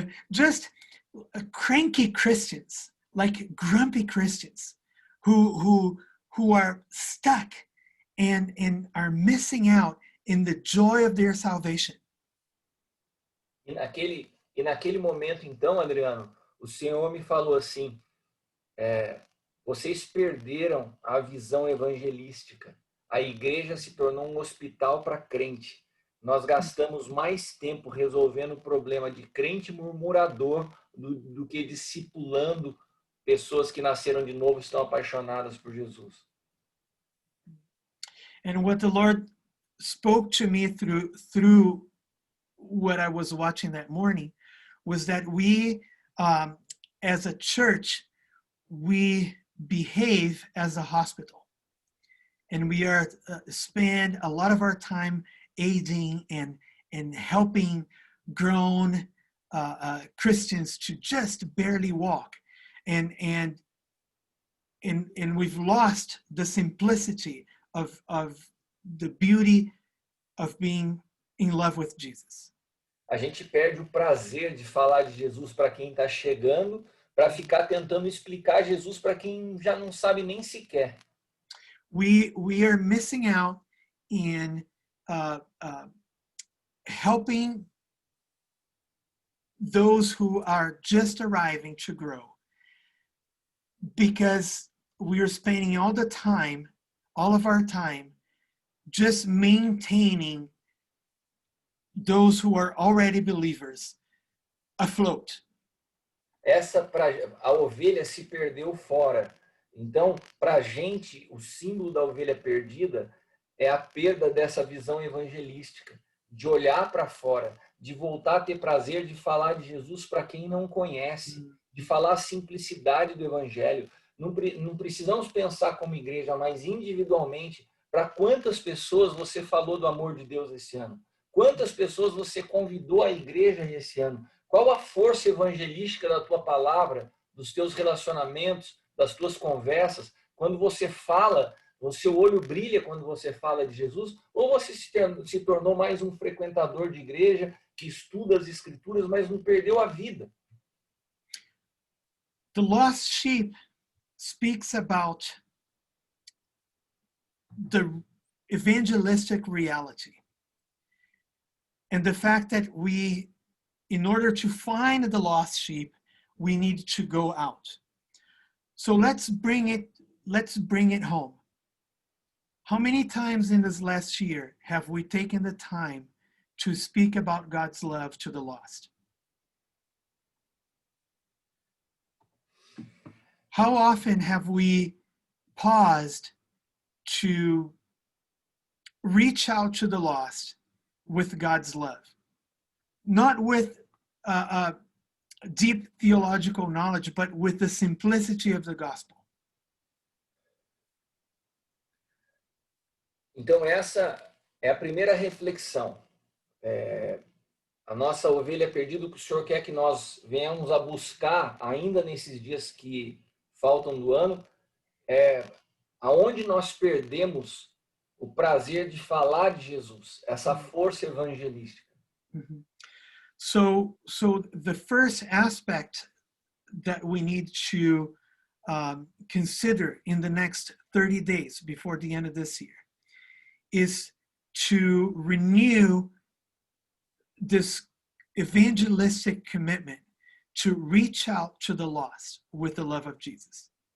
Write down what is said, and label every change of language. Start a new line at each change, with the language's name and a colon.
English: Just cranky Christians, like grumpy Christians who are stuck and are missing out in the joy of their salvation.
Portuguese: E naquele momento, então, Adriano, o Senhor me falou assim, vocês perderam a visão evangelística. A igreja se tornou um hospital para crente. Nós gastamos mais tempo resolvendo o problema de crente murmurador do que discipulando pessoas que nasceram de novo e estão apaixonadas por Jesus.
English: And what the Lord spoke to me through what I was watching that morning was that we, as a church, we behave as a hospital, and we are spend a lot of our time aiding and helping grown Christians to just barely walk, and we've lost the simplicity of the beauty of being in love with Jesus.
Portuguese: A gente perde o prazer de falar de Jesus para quem está chegando, para ficar tentando explicar Jesus para quem já não sabe nem sequer.
English: We are missing out in helping those who are just arriving to grow, because we are spending all of our time, just maintaining those who are already believers afloat.
Portuguese: A ovelha se perdeu fora. Então, para a gente, o símbolo da ovelha perdida é a perda dessa visão evangelística, de olhar para fora, de voltar a ter prazer de falar de Jesus para quem não conhece, de falar a simplicidade do evangelho. Não precisamos pensar como igreja, mas individualmente, para quantas pessoas você falou do amor de Deus esse ano? Quantas pessoas você convidou à igreja esse ano? Qual a força evangelística da tua palavra, dos teus relacionamentos, das tuas conversas? Quando você fala, o seu olho brilha quando você fala de Jesus? Ou você se tornou mais um frequentador de igreja, que estuda as escrituras, mas não perdeu a vida?
English: The lost sheep speaks about the evangelistic reality. And the fact that we, in order to find the lost sheep, we need to go out. So let's bring it home. How many times in this last year have we taken the time to speak about God's love to the lost? How often have we paused to reach out to the lost with God's love? Not with deep theological knowledge, but with the simplicity of the gospel.
Portuguese: Então, essa é a primeira reflexão. A nossa ovelha perdida, o que o Senhor quer que nós venhamos a buscar ainda nesses dias que faltam do ano, aonde nós perdemos o prazer de falar de Jesus, essa força evangelística. Mhm.
English: So the first aspect that we need to consider in the next 30 days before the end of this year is to renew this evangelistic commitment to reach out to the lost with the love of Jesus.